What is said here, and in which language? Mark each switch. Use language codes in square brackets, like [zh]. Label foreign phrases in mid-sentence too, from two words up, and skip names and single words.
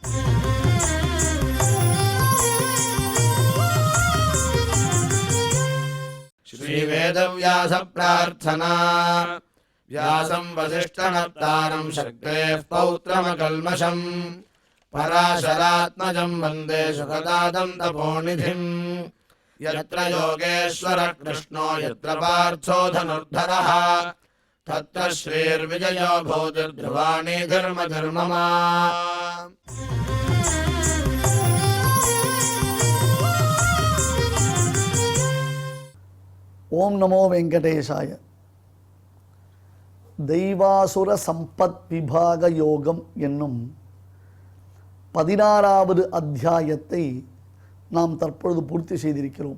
[sa] श्रीवेदव्यास प्रार्थना व्यासम् वसिष्ठनप्तारम् शक्तेः पौत्रमकल्मषम् पराशरात्मजम् वन्दे सुखदातम् तपोनिधिम्। यत्र योगेश्वरः कृष्णो यत्र पार्थो धनुर्धरः तत्र श्रीर्विजयो भूतिर्ध्रुवाणि धर्मधर्ममा। ओम् नमो वेङ्कटेशाय. [ta] தெய்வாசுர சம்பத் விபாக யோகம் என்னும் 16வது அத்தியாயத்தை நாம் தற்பொழுது பூர்த்தி செய்திருக்கிறோம்.